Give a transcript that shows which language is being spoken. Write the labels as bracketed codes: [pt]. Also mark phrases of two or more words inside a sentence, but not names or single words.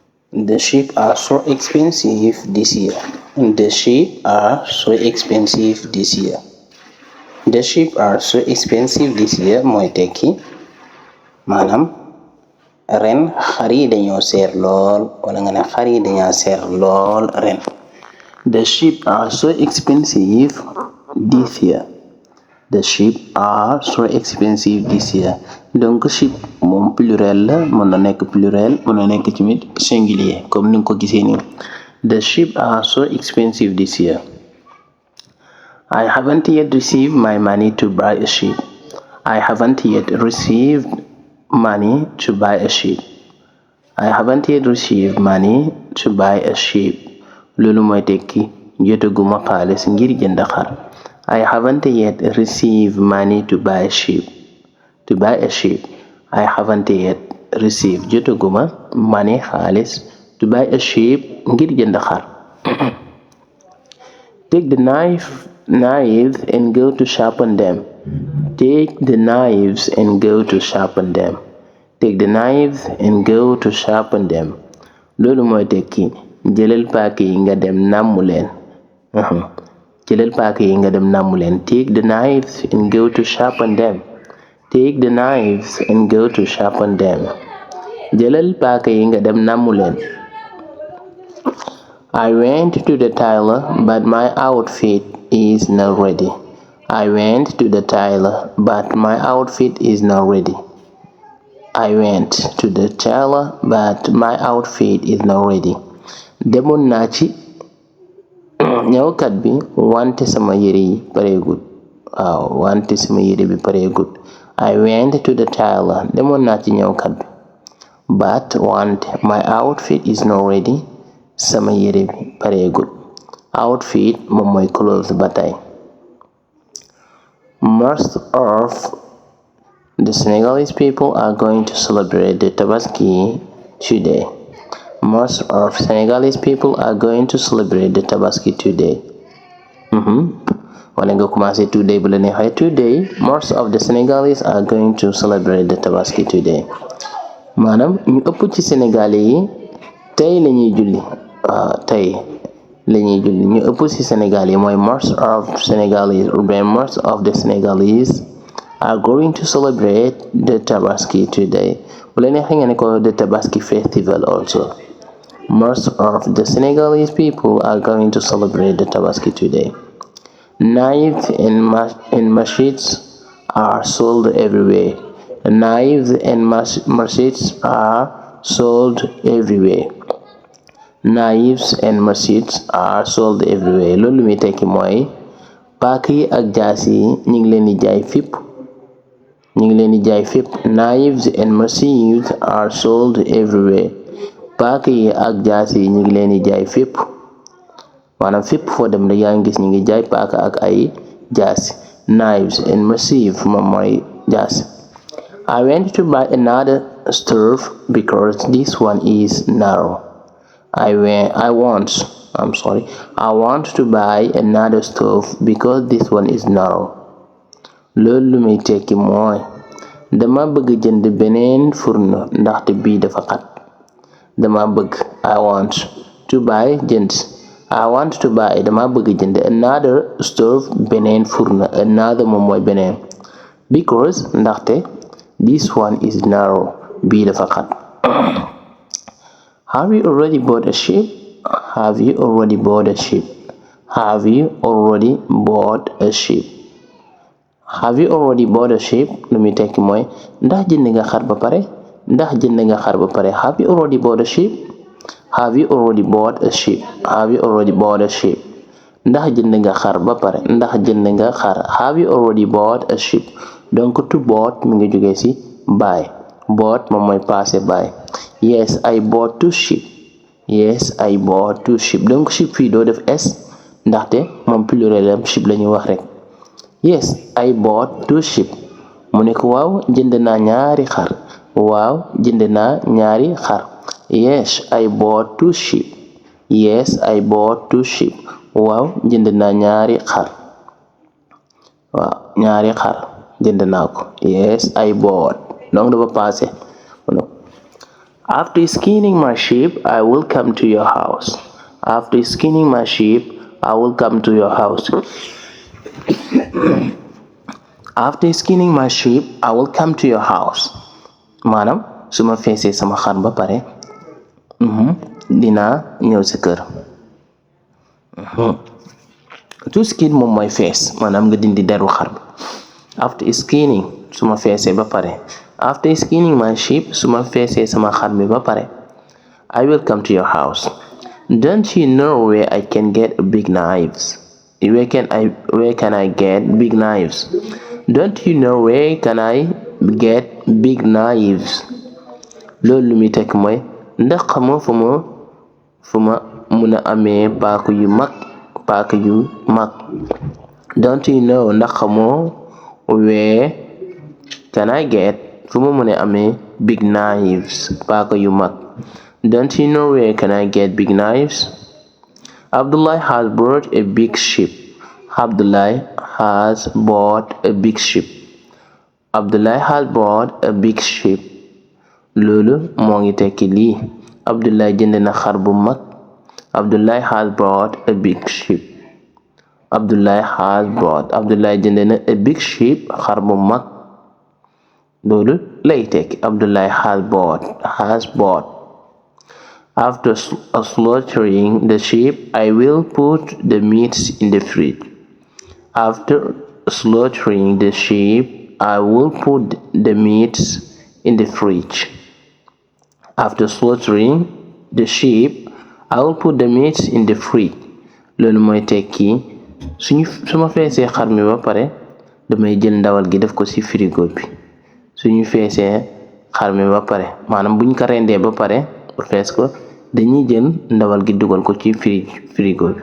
[en] The sheep are so expensive this year. The sheep are so expensive this year. The sheep are so expensive this year [wo] mooy tekki maanaam ren xar yi dañoo seer lool wala nga ne xar yi dañoo seer lool ren. [en] The sheep are so expensive this year. The sheep are so expensive this year. [wo] Donc sheep moom pluriel la, mën na nekk pluriel, mën na nekk tamit singulier comme ni nga ko gisee nii. [en] The sheep are so expensive this year. I haven't yet received my money to buy a sheep. I haven't yet received money to buy a sheep. I haven't yet received money to buy a sheep. [wo] Loolu mooy tekki jotaguma xaalis ngir jënd xar. [en] I haven't yet received money to buy a sheep. To buy a sheep. I haven't yet received jotaguma money xaalis to buy a sheep [wo] ngir jënd xar. [en] Take the knives and go to sharpen them. Take the knives and go to sharpen them. Take the knives and go to sharpen them. [wo] Loolu mooy tekki jëlal paaka yi nga dem nàmmu leen. Jëlal paaka yi nga dem nàmmu leen. [en] Take the knives and go to sharpen them. Take the knives and go to sharpen them. [wo] Jëlal paaka yi nga dem nàmmu leen. [en] I went to the tailor, but my outfit is not ready. I went to the tailor, but my outfit is not ready. I went to the tailor, but my outfit is not ready. [wo] Demoon naa ci ñëwkat bi wante sama yére yi pareegut. Wante sama yére bi pareegut. [en] I went to the tailor. [wo] Demoon naa ci ñëwkat bi. [en] But wante my outfit is not ready. [wo] Sama yére bi pareegut. Outfit moom mooy clothes ba tey. [en] Most of the Senegalese people are going to celebrate the Tabaski today. Most of Senegalese people are going to celebrate the Tabaski today. [wo] Wala nga commencé today bu la neexee. [en] Today, most of the Senegalese are going to celebrate the Tabaski today. [wo] Maanaam ñu ëpp ci Sénégalais yi tey la ñuy julli. Tey la ñuy julli ñu ëpp ci Sénégal yi mooy [en] most of Senegalese or most of the Senegalese are going to celebrate the Tabaski today. [wo] Bu la neexee nga ne ko [en] the Tabaski festival also. Most of the Senegalese people are going to celebrate the Tabaski today. Knives and machetes are sold everywhere. Knives and machetes are sold everywhere. Knives and machetes are sold everywhere. [wo] Loolu mi tekki mooy paaka yi ak jaas yi ñu ngi leen di jaay fépp. ñu ngi leen di jaay fépp. [en] Knives and machetes are sold everywhere. [wo] Paaka yi ak jaas yi ñu ngi leen di jaay fépp. Maanaam fépp foo dem rek yaa ngi gis ñu ngi jaay paaka ak ay jaas. [en] Knives and machetes [wo] moom mooy jaas. [en] I went to buy another stove because this one is narrow. I want to buy another stove because this one is narrow. [wo] Loolu lu muy tekki mooy dama bëgg jënd beneen furno ndaxte bii dafa xat. Dama bëgg [en] I want to buy jënd. I want to buy [wo] dama bëgg jënd [en] another stove [wo] beneen furno. Another moom mooy beneen. [en] Because ndaxte this one is narrow. [wo] Bii dafa xat. [en] Have you already bought a sheep? Have you already bought a sheep? Have you already bought a sheep? Have you already bought a sheep? [wo] Lu muy tekki mooy ndax jënd nga xar ba pare? Ndax jënd nga xar ba pare? [en] Have you already bought a sheep? Have you already bought a sheep? Have you already bought a sheep? [wo] Ndax jënd nga xar ba pare? Ndax jënd nga xar? [en] Have you already bought a sheep? [wo] Donc [en] to bought [wo] mi ngi jógee ci buy. Bought moom mooy passé buy. [en] Yes, I bought 2 sheep. Yes, I bought 2 sheep. [wo] Donc sheep fii doo def s ndaxte moom pluriel am sheep la ñuy wax rek. [en] Yes, I bought 2 sheep. [wo] mu ne ko waaw jënd naa ñaari xar. Waaw jënd naa ñaari xar. [en] Yes, I bought 2 sheep. Yes, I bought 2 sheep. [wo] Waaw jënd naa ñaari xar. Waaw ñaari xar jënd naa ko. [en] Yes, I bought. [wo] Donc dafa passé. [en] After skinning my sheep, I will come to your house. After skinning my sheep, I will come to your house. After skinning my sheep, I will come to your house. [wo] maanaam su ma feesee sama xar ba pare dinaa ñëw sa kër. [en] To skin [wo] moom mooy fees, maanaam nga dindi deru xar ba. [en] After skinning [wo] su ma feesee ba pare. [en] After skinning my sheep [wo] su ma feesee sama xar mi ba pare. [en] I will come to your house. Don't you know where I can get big knives? Where can I get big knives? Don't you know where can I get big knives? [wo] loolu lu muy tekk mooy ndax xamoo fu ma mun a amee paaka yu mag. [en] Don't you know [wo] ndax xamoo [en] where can I get [wo] fu ma mun a amee [en] big knives [wo] paaka yu mag. [en] Don't you know where can I get big knives? Abdullah has bought a big sheep. Abdullah has bought a big sheep. Abdullah has bought a big sheep. [wo] loolu moo ngi tekki lii. Abdullah jënd na xar bu mag. [en] Abdullah has bought a big sheep. [wo] Abdullah jënd na [en] a big sheep [wo] xar bu mag. loolu lay tekki. Abdullah [en] has bought. After slaughtering the sheep, I will put the meats in the fridge. After slaughtering the sheep, I will put the meats in the fridge. After slaughtering the sheep, I will put the meats in the fridge. [wo] loolu mooy tekki su ma feesee xar mi ba pare damay jël ndawal gi def ko ci frigo bi. suñu feesee xar mi ba pare maanaam buñ ko rendee ba pare pour fees ko dañuy jël ndawal gi dugal ko ci frigo bi.